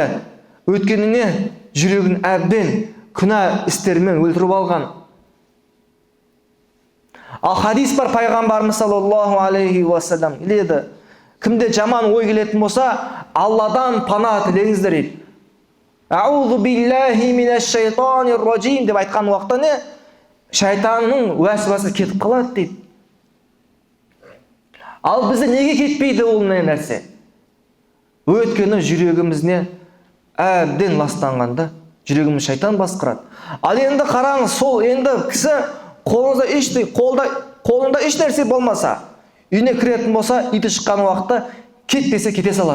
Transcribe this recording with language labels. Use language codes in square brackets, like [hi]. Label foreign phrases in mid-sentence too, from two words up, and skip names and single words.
[kk] Өткеніне жүрегін әбден күнә істерімен өлтіріп алған. Ал хадис бар, пайғамбарымыз [ar] صلى الله عليه وسلم [kk] келеді. Кімде жаман ой келетін болса, Алладан пана тілеңіздер дейді. [ar] أعوذ بالله من الشيطان الرجيم [kk] деп айтқан уақытта шайтанның уәсуасы кетіп қалады дейді. Ал бізде неге кетпейді ол нәрсе? Өйткені жүрегімізне әбден ластанғанда жүрегіміз шайтан басқарады. Ал енді қараңыз, сол енді кісі қолында еш нәрсе болмаса, үйіне кіретін болса, иті шыққан уақытта кет десе кете салады.